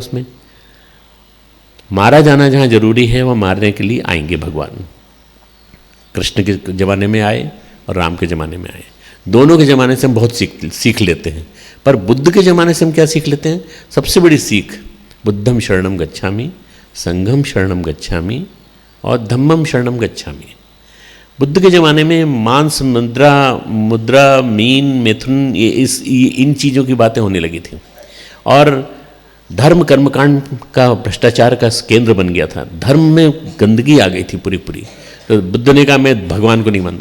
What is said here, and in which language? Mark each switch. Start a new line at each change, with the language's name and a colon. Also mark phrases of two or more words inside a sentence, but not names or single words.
Hindi: उसमें मारा जाना जहाँ जरूरी है वह मारने के लिए आएंगे भगवान। कृष्ण के ज़माने में आए और राम के ज़माने में आए। दोनों के ज़माने से हम बहुत सीख लेते हैं, पर बुद्ध के ज़माने से हम क्या सीख लेते हैं? सबसे बड़ी सीख,
Pali: बुद्धम शरणम गच्छामि, संघम शरणम गच्छामि, और धम्मम शरणम गच्छामि।
Hindi: बुद्ध के ज़माने में मांस, मुद्रा, मीन, मिथुन, इन चीज़ों की बातें होने लगी थी और धर्म कर्मकांड का भ्रष्टाचार का केंद्र बन गया था। धर्म में गंदगी आ गई थी पूरी। तो बुद्ध ने कहा मैं भगवान को नहीं मानता।